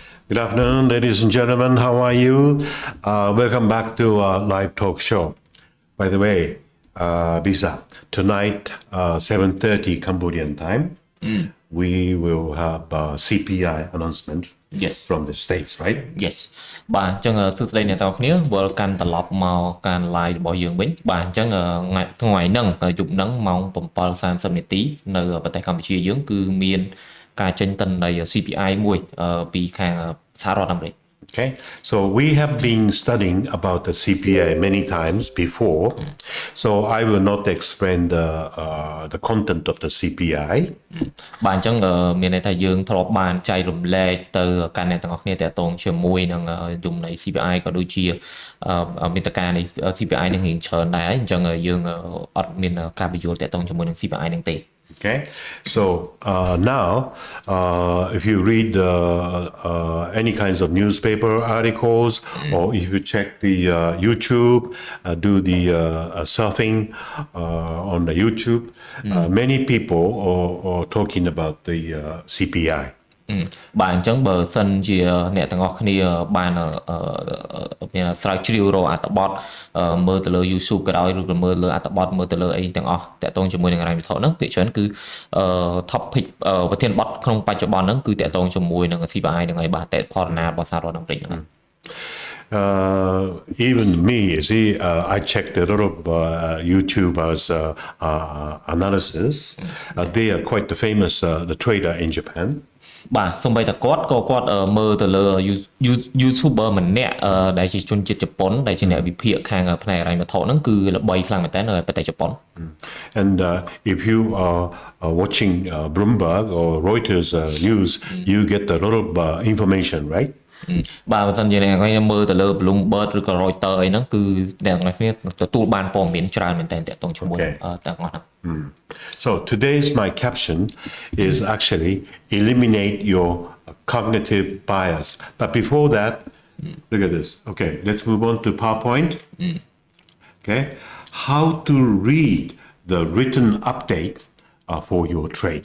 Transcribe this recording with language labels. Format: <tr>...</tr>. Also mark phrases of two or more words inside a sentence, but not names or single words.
<en>Good afternoon, ladies and gentlemen. How are you? Welcome back to our live talk show. By the way, Bisa, tonight, 7:30 Cambodian time, we will have a CPI announcement from the States, right? Yes.</en> <km>បាទអញ្ចឹងសួស្តីអ្នកទាំងអស់គ្នាវិលកាន់ត្រឡប់មកការ live របស់យើងវិញបាទអញ្ចឹងថ្ងៃហ្នឹងយប់ហ្នឹងម៉ោង 7:30 នាទីនៅប្រទេសកម្ពុជាយើងគឺមានការចេញទិន្នន័យ CPI មួយពីខាងសហរដ្ឋអាមេរិក</km> <en>Okay, so we have been studying about the CPI many times before, so I will not explain the content of the CPI.</en> <km>បាទអញ្ចឹងមានន័យថាយើងធ្លាប់បានចែករំលែកទៅកាន់អ្នកទាំងអស់គ្នាតាក់ទងជាមួយនឹងយមន័យ CPI ក៏ដូចជាមេត្តានៃ CPI នឹងរៀងច្រើនដែរអញ្ចឹងយើងអត់មានការបញ្យល់តាក់ទងជាមួយនឹង CPI នឹងទេ</km> <en>Okay, so now if you read any kinds of newspaper articles or if you check the YouTube, do the surfing on the YouTube, many people are talking about the CPI.</en> <km>បាទអញ្ចឹងបើសិនជាអ្នកទាំងអស់គ្នាបានមានស្រាវជ្រាវរកអត្ថបទមើលទៅលើ YouTube ក៏ដោយឬក៏មើលលើអត្ថបទមើលទៅលើអីទាំងអស់តាក់ទងជាមួយនឹងហិរញ្ញវត្ថុហ្នឹងភាគច្រើនគឺ topic ប្រធានបទក្នុងបច្ចុប្បន្នហ្នឹងគឺតាក់ទងជាមួយនឹង CPI ហ្នឹងហើយបាទតេផលណារបស់សហរដ្ឋអាមេរិកហ្នឹង</km> <en>even me, see, I checked a lot of YouTubers' analysis. They are quite the famous the trader in Japan.</en> <km>បាទសូម្បីតែគាត់ក៏គាត់មើលទៅលើ YouTuber ម្នាក់ដែលជាជនជាតិជប៉ុនដែលជាអ្នកវិភាគខាងផ្នែកហិរញ្ញវត្ថុហ្នឹងគឺល្បីខ្លាំងមែនតើនៅប្រទេសជប៉ុន</km> <en>And if you are watching Bloomberg or Reuters news, you get a lot of information, right?</en> <km>បាទបើសិនជាអ្នកខ្ញុំមើលទៅលើ Bloomberg ឬក៏ Reuters អីហ្នឹងគឺអ្នកទាំងគ្នាទទួលបានព័ត៌មានច្រើនមែនតើតាក់ទងជាមួយទាំងអស់ហ្នឹង</km> <en>So today's my caption is actually eliminate your cognitive bias. But before that, look at this. Okay, let's move on to PowerPoint. Okay, how to read the written update for your trade.</en>